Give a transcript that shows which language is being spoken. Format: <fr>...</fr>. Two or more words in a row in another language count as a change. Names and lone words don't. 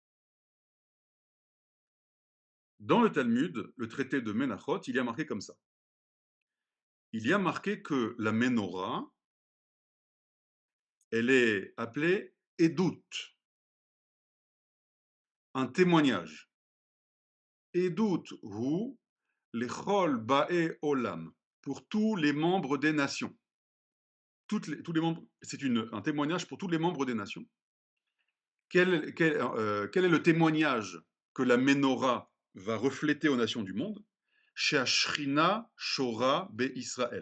<fr>Dans le Talmud, le traité de Menachot, il y a marqué comme ça. Il y a marqué que la Ménorah, elle est appelée Edut, un témoignage.</fr> <he>עדות היא לכל באי עולם,</he> <fr>pour tous les membres des nations. Tous les membres, c'est un témoignage pour tous les membres des nations. Quel est le témoignage que la Ménorah va refléter aux nations du monde?</fr> <he>שהשכינה שורה בישראל.</he>